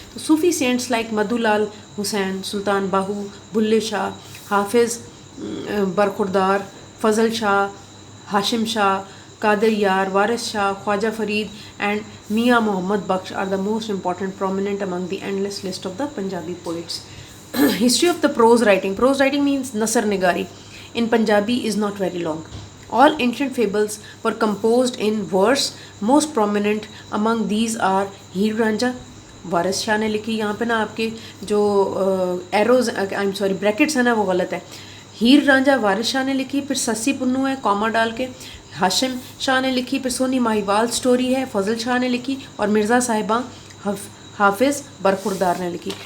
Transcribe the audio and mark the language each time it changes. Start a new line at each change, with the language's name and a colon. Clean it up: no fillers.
English: تو Sufi saints like Madhu Lal Hussain, Sultan Bahu, Bulleh Shah, Hafiz Barkhurdar, Fazal Shah, Hashim Shah, Qadir Yar, Waris Shah, Khwaja Farid and Mian Muhammad Bakhsh are the most important prominent among the endless list of the Punjabi poets. History of the prose writing. Prose writing means Nasar Nigari. In Punjabi is not very long. All ancient fables were composed in verse. Most prominent among these are Heer Ranjha.
Urdu: وارث شاہ نے لکھی. یہاں پہ نا آپ کے جو arrows brackets ہیں نا وہ غلط ہے. ہیر رانجھا وارث شاہ نے لکھی, پھر سسی پنو ہے کاما ڈال کے, ہاشم شاہ نے لکھی, پھر سونی ماہیوال سٹوری ہے, فضل شاہ نے لکھی, اور مرزا صاحباں حافظ برخوردار نے لکھی.